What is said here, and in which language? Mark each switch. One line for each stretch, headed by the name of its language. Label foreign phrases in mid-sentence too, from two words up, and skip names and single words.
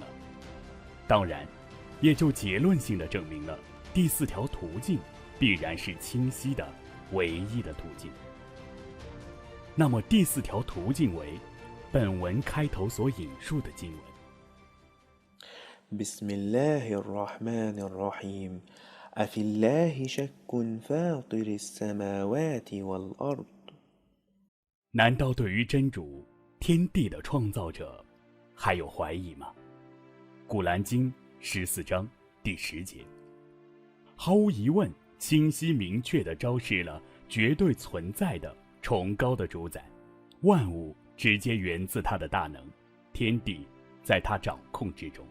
Chinese: 当然，也就结论性地证明了第4条途径必然是清晰的、唯一的途径。那么第4条途径为本文开头所引述的经文。
Arabic: بسم الله الرحمن الرحيم أفي الله شك فاطر السماوات والأرض。
Chinese: 难道对于真主天地的创造者还有怀疑吗？古兰经14章第10节。毫无疑问，清晰明确地昭示了绝对存在的崇高的主宰，万物直接源自他的大能，天地在他掌控之中。